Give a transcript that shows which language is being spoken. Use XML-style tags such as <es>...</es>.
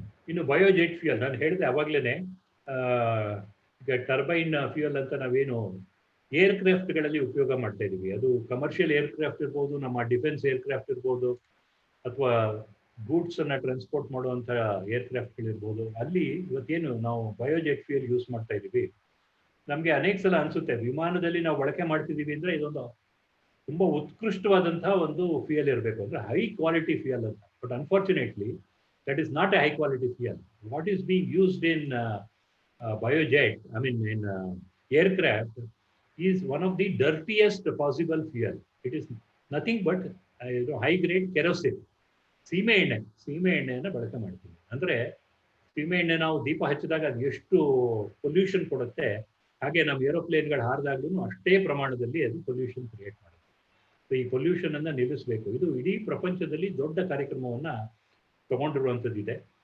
<kn>ಇನ್ನು ಬಯೋಜೆಟ್ ಫ್ಯೂಯಲ್ ನಾನು ಹೇಳಿದೆ ಅವಾಗ್ಲೇನೆ. ಈಗ ಟರ್ಬೈನ್ ಫ್ಯೂಯಲ್ ಅಂತ ನಾವೇನು ಏರ್ಕ್ರಾಫ್ಟ್ಗಳಲ್ಲಿ ಉಪಯೋಗ ಮಾಡ್ತಾ ಇದೀವಿ, ಅದು ಕಮರ್ಷಿಯಲ್ ಏರ್ಕ್ರಾಫ್ಟ್ ಇರ್ಬೋದು, ನಮ್ಮ ಡಿಫೆನ್ಸ್ ಏರ್ಕ್ರಾಫ್ಟ್ ಇರ್ಬೋದು, ಅಥವಾ ಗೂಡ್ಸ್ ಅನ್ನ ಟ್ರಾನ್ಸ್ಪೋರ್ಟ್ ಮಾಡುವಂಥ ಏರ್ಕ್ರಾಫ್ಟ್ಗಳಿರ್ಬೋದು. ಅಲ್ಲಿ ಇವತ್ತೇನು ನಾವು ಬಯೋಜೆಟ್ ಫ್ಯೂಯಲ್ ಯೂಸ್ ಮಾಡ್ತಾ ಇದೀವಿ. ನಮಗೆ ಅನೇಕ ಸಲ ಅನ್ಸುತ್ತೆ ವಿಮಾನದಲ್ಲಿ ನಾವು ಬಳಕೆ ಮಾಡ್ತಿದ್ದೀವಿ ಅಂದ್ರೆ ಇದೊಂದು ತುಂಬಾ ಉತ್ಕೃಷ್ಟವಾದಂತಹ ಒಂದು ಫ್ಯೂಯಲ್ ಇರಬೇಕು, ಅಂದ್ರೆ ಹೈ ಕ್ವಾಲಿಟಿ ಫ್ಯೂಯಲ್ ಅಂತ.</kn> <en>But unfortunately that is not a high quality fuel. What is being used in biojet, I mean in aircraft, is one of the dirtiest possible fuel. It is nothing but high grade kerosene.</en> <kn>ಸೀಮೆ ಎಣ್ಣೆಯನ್ನು ಬಳಕೆ ಮಾಡ್ತೀವಿ. ಅಂದ್ರೆ ಸೀಮೆ ಎಣ್ಣೆ ನಾವು ದೀಪ ಹಚ್ಚಿದಾಗ ಅದು ಎಷ್ಟು ಪೊಲ್ಯೂಷನ್ ಕೊಡುತ್ತೆ, ಹಾಗೆ ನಮ್ಮ ಏರೋಪ್ಲೇನ್ಗಳು ಹಾರಿದಾಗ್ಲೂ ಅಷ್ಟೇ ಪ್ರಮಾಣದಲ್ಲಿ ಅದು ಪೊಲ್ಯೂಷನ್ ಕ್ರಿಯೇಟ್ ಮಾಡುತ್ತೆ. ಸೊ ಈ ಪೊಲ್ಯೂಷನ್ ಅನ್ನ ನಿಲ್ಲಿಸಬೇಕು. ಇದು ಇಡೀ ಪ್ರಪಂಚದಲ್ಲಿ ದೊಡ್ಡ ಕಾರ್ಯಕ್ರಮವನ್ನ ತಗೊಂಡಿರುವಂಥದ್ದಿದೆ.</kn>